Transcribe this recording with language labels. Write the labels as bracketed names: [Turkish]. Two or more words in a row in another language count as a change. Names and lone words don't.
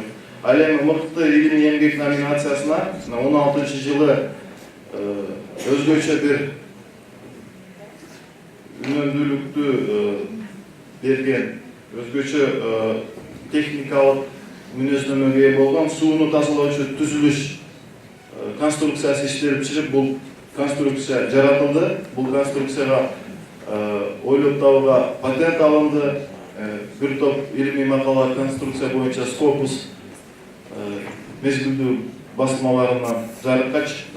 [Kyrgyz] Ал эми мыкты илимий эмгек номинациясына 16-жылы өзгөчө бир үнөмдүүлүктү берген, өзгөчө техникалык мүнөздөмөгө ээ болгон сууну тазалоочу түзүлүш конструкциясы иштелип чыгып, бул конструкция жаратылды. Бул конструкцияга ойлоп табууга патент алынды. бир топ илимий макала конструкция боюнча Scopus мезгилдүү басмаларынан жарыкка чыкты.